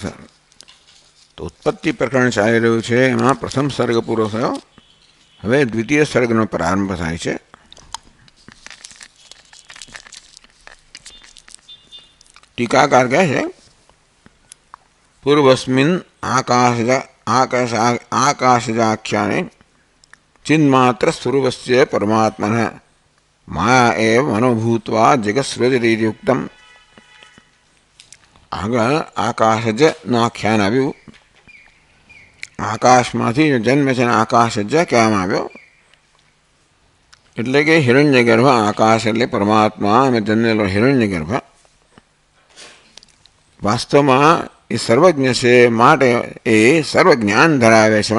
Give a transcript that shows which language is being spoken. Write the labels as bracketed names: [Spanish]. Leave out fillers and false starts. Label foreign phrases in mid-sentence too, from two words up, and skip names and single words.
[Gujarati] તો ઉત્પત્તિ પ્રકરણ ચાલી રહ્યું છે, એમાં પ્રથમ સર્ગ પૂરો થયો. હવે દ્વિતીય સર્ગનો પ્રારંભ થાય છે. ટીકાકાર કહે છે [Sanskrit] પૂર્વસ્મિન आकाशजाख्याने चिन्मात्र स्वरूपस्य परमात्मनः माया एव मनोभूत्वा जगत्सृजति युक्तम्. [Gujarati] આગળ આકાશજનું આખ્યાન આવ્યું. આકાશમાંથી જન્મ છે ને આકાશજ કહેવામાં આવ્યો. એટલે કે હિરણ્યગર્ભ આકાશ એટલે પરમાત્મા અને જન્મેલો હિરણ્યગર્ભ વાસ્તવમાં એ સર્વજ્ઞ છે, માટે એ સર્વજ્ઞાન ધરાવે છે.